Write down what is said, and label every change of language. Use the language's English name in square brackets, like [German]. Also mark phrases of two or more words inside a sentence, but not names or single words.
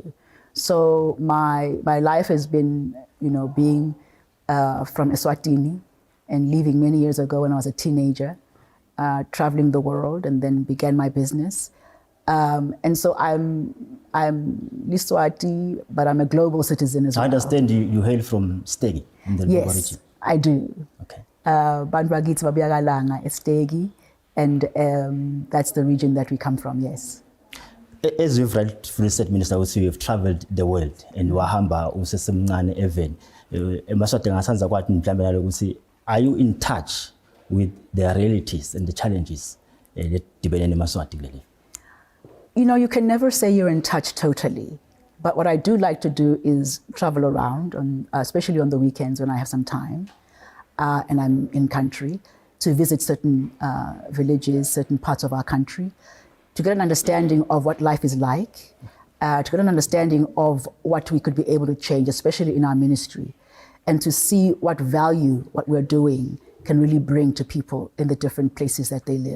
[English] So my life has been, being from Eswatini and leaving many years ago when I was a teenager, traveling the world, and then began my business. And so I'm Liswati, but I'm a global citizen as well. I understand you hail from Stegi in the Yes, region. I do. Okay. [Swati] Bantu bakithi babiyakalanga eStegi, [English] and that's the region that we come from, yes. As you've rightfully said, Minister, you have traveled the world and [Swati] wahamba usesemncane [English] even. [Swati] Emaswati ngasanza kwathi mhlawumbe ukuthi [English] are you in touch with the realities and the challenges that [Swati] dibene neMaswati kuleli? [English] You can never say you're in touch totally, but what I do like to do is travel around, especially on the weekends when I have some time and I'm in country, to visit certain villages, certain parts of our country, to get an understanding of what life is like, to get an understanding of what we could be able to change, especially in our ministry, and to see what value what we're doing can really bring to people in the different places that they live.